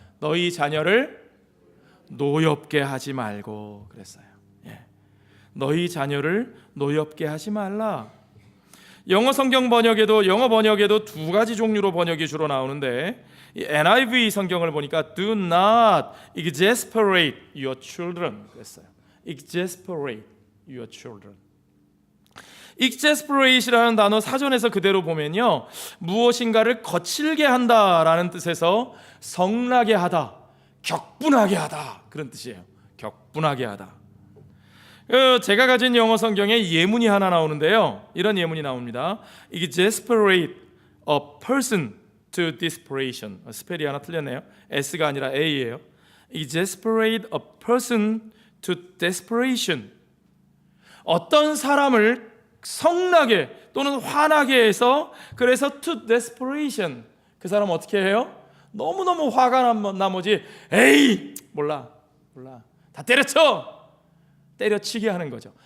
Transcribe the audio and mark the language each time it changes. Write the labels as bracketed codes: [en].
[ko] 너희 자녀를 노엽게 하지 말고 그랬어요. 너희 자녀를 노엽게 하지 말라. 영어 번역에도 두 가지 종류로 번역이 주로 나오는데 이 NIV 성경을 보니까 [en] do not exasperate your children [ko] 그랬어요. [en] exasperate your children. [ko] exasperate이라는 단어 사전에서 그대로 보면요, 무엇인가를 거칠게 한다라는 뜻에서 성나게 하다, 격분하게 하다 그런 뜻이에요. 격분하게 하다. 제가 가진 영어 성경에 예문이 하나 나오는데요, 이런 예문이 나옵니다. [en] exasperate a person to desperation. [ko] 스펠이 하나 틀렸네요. S가 아니라 A예요. [en] exasperate a person to desperation. [ko] 어떤 사람을 성나게 또는 화나게 해서, 그래서 [en] to desperation, [ko] 그 사람 어떻게 해요? 너무너무 화가 난 나머지 에이 몰라 다 때려치게 하는 거죠.